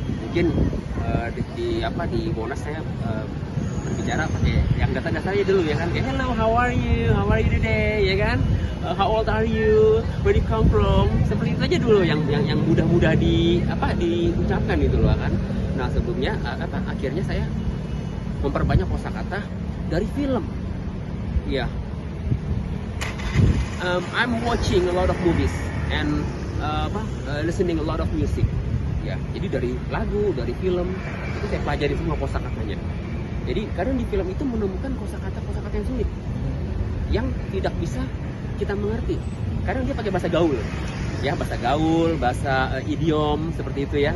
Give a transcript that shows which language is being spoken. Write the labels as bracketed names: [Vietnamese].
[Indonesian] Mungkin di Monas saya berbicara pakai yang dasar-dasarnya dulu ya kan, kayak [English] hello, how are you today [Indonesian] ya kan, [English] how old are you, where you come from, [Indonesian] seperti itu aja dulu yang mudah-mudah diucapkan gitu loh kan. Nah sebelumnya akhirnya saya memperbanyak kosakata dari film. [English] Yeah, I'm watching a lot of movies and listening a lot of music. [Indonesian] Ya, jadi dari lagu, dari film itu saya pelajari semua kosakatanya. Jadi kadang di film itu menemukan kosakata yang sulit, yang tidak bisa kita mengerti. Kadang dia pakai bahasa gaul, ya bahasa idiom seperti itu ya.